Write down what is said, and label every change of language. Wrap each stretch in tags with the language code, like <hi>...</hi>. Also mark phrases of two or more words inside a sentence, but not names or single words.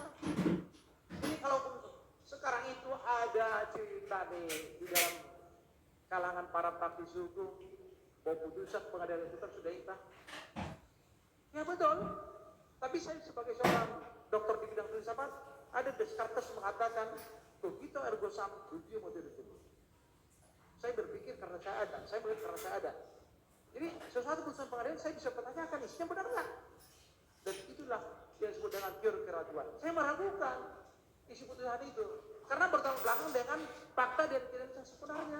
<id>Ini kalau sekarang itu ada cerita di dalam kalangan para praktisi hukum, bahwa putusan pengadilan itu kan sudah inkrah. Ya betul. Tapi saya sebagai seorang dokter di bidang filsafat, ada Descartes mengatakan,</id> <la>cogito ergo sum, judicium motu decimus.</la> <id>Saya berpikir karena saya ada, saya melihat karena saya ada. Jadi sesuatu putusan pengadilan saya bisa pertanyakan isinya benar nggak? Dan itulah yang disebut dengan teori keraguan. Saya meragukan isi putusan itu karena bertolak belakang dengan fakta dan kinerja sebenarnya.</id>